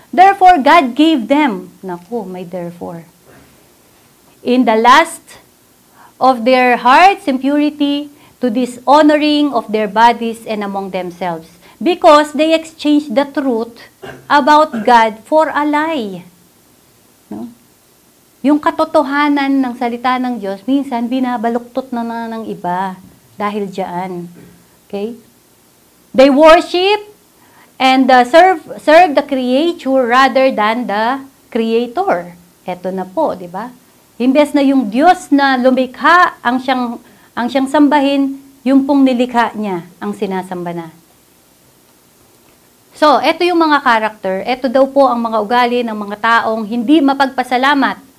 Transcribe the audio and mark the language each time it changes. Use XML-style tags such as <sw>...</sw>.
<en>Therefore, God gave them.</en> <tl>Naku, may</tl> <en>therefore. In the lust of their hearts, impurity, to dishonoring of their bodies and among themselves. Because they exchanged the truth about God for a lie. No?</en> <tl>Yung katotohanan ng salita ng Diyos, minsan binabaluktot na ng iba dahil diyan.</tl> <en>Okay? They worship and serve the creature rather than the Creator.</en> <tl>Eto na po, di ba? Imbes na yung Diyos na lumikha ang siyang sambahin, yung pong nilikha niya ang sinasamba na.</tl> <en>So,</en> <tl>eto yung mga karakter. Eto daw po ang mga ugali ng mga taong hindi mapagpasalamat.</tl>